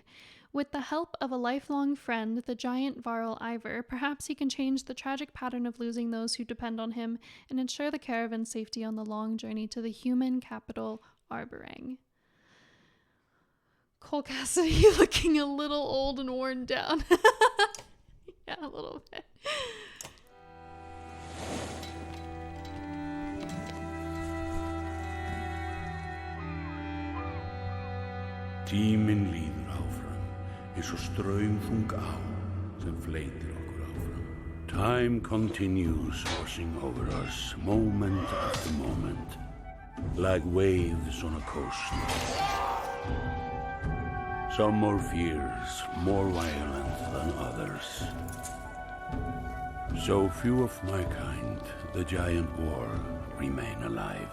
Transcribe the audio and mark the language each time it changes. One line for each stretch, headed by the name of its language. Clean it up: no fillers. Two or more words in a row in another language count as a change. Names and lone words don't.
English: With the help of a lifelong friend, the giant Varl Ivor, perhaps he can change the tragic pattern of losing those who depend on him and ensure the caravan's safety on the long journey to the human capital, Arborang. Cole Cassidy looking a little old and worn down. Yeah, a little bit.
Icelandic: Tíminn líður áfram, eins og straumþung á sem fleytir okkur áfram.
English: Time continues washing over us, moment after moment, like waves on a coast. Some more fierce, more violent than others. So few of my kind, the giant war, remain alive.